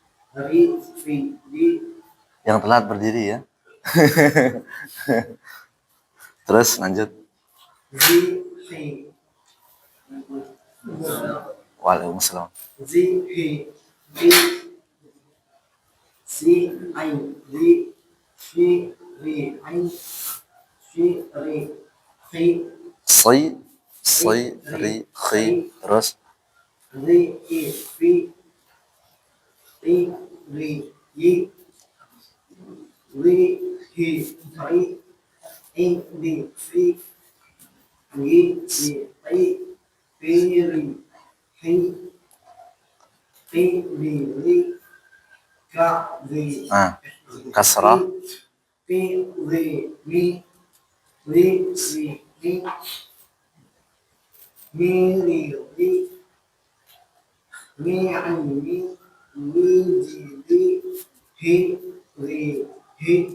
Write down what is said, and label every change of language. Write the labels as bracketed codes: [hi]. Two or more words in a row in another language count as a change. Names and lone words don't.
[id] ri, fi, di, Yang telat berdiri ya. Terus lanjut. zi, hi, Waalaikumsalam. zi, hi, di, si, ai, ri, fi, ri, ai, fi, ri, hi, Si, ri, khi. Terus ri, i, fi, ri, ri, yi, ri, hi, ri, i, di, fi, ri, di, ai, fi, ri, hi, fi, ri, ka, ri, kasrah. fi, ri, mi, ri, mi, mi, ri, mi, ai, mi, ji, ri, hi, ri, hi,